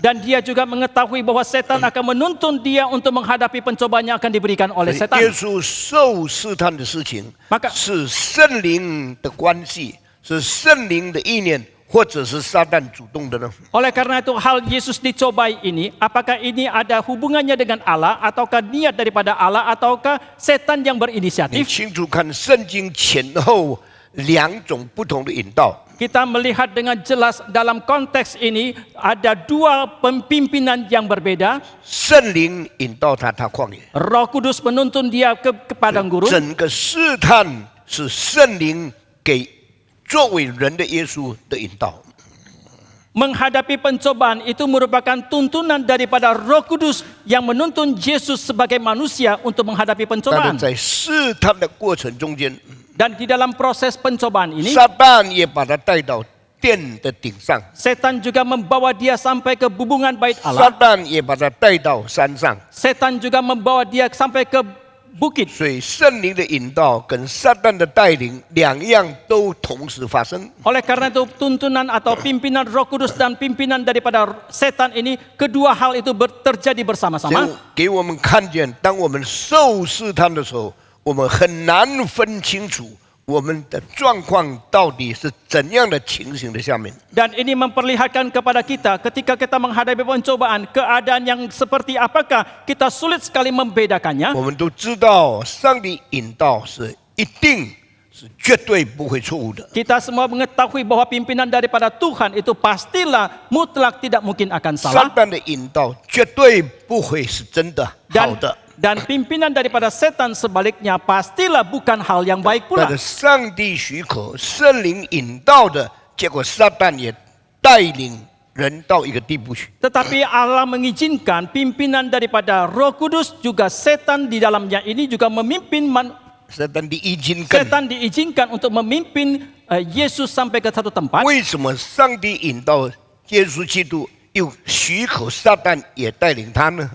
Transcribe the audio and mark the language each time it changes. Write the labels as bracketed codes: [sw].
[id] Dan dia juga mengetahui bahwa setan akan menuntun dia untuk menghadapi pencobaan yang akan diberikan oleh [zh] 耶 [id] setan. [zh] 稣受试探的事情 [id] Maka [zh] 是圣灵的关系，是圣灵的意念，或者是撒旦主动的呢？ [id] oleh karena itu hal Yesus dicobai ini, apakah ini ada hubungannya dengan Allah, ataukah niat daripada Allah, ataukah setan yang berinisiatif? [zh] 清楚看圣经前后两种不同的引导。 [id] Kita melihat dengan jelas dalam konteks ini ada dua pemimpinan yang berbeda. [zh] 圣灵引导他旷野， [id] Roh Kudus menuntun dia ke padang gurun. [zh] 整个试探是圣灵给作为人的耶稣的引导。 [id] Menghadapi pencobaan itu merupakan tuntunan daripada Roh Kudus yang menuntun Yesus sebagai manusia untuk menghadapi [zh] 但 [id] pencobaan. [zh] 是在试探的过程中间， [id] Dan di dalam proses pencobaan ini, [zh] 撒旦也把他带到殿的顶上， [id] setan juga membawa dia sampai ke bubungan bait [zh] 撒 [id] Allah. [zh] 旦也把他带到山上。 [id] Setan juga membawa dia sampai ke bukit. [zh] 所以圣灵的引导跟撒旦的带领两样都同时发生。 [id] Oleh karena itu tuntunan atau pimpinan Roh Kudus dan pimpinan daripada setan ini, kedua hal itu terjadi [zh] 结 [id] bersama-sama. [zh] 果给我们看见，当我们受试探的时候，我们很难分清楚我们的状况到底是怎样的情形的下面。 [id] Dan ini memperlihatkan kepada kita ketika kita menghadapi pencobaan, keadaan yang seperti apakah kita sulit sekali membedakannya. [zh] 我们都知道，上帝引导是一定是绝对不会错误的。 [id] Kita semua mengetahui bahwa pimpinan daripada Tuhan itu pastilah mutlak tidak mungkin akan [zh] 撒 [id] salah. [zh] 旦的引导绝对不会是真的好的。 [id] Dan pimpinan daripada setan sebaliknya pastilah bukan hal yang baik [zh] 但是上帝许可，圣灵引导的结果，撒旦也带领人到一个地步去。 [id] Tetapi Allah mengizinkan pimpinan daripada Roh Kudus juga setan di dalamnya ini juga memimpin [zh] 撒旦 [id] diizinkan， setan diizinkan untuk memimpin Yesus sampai ke satu tempat. [zh] 为什么上帝引导耶稣基督，又许可撒旦也带领他呢？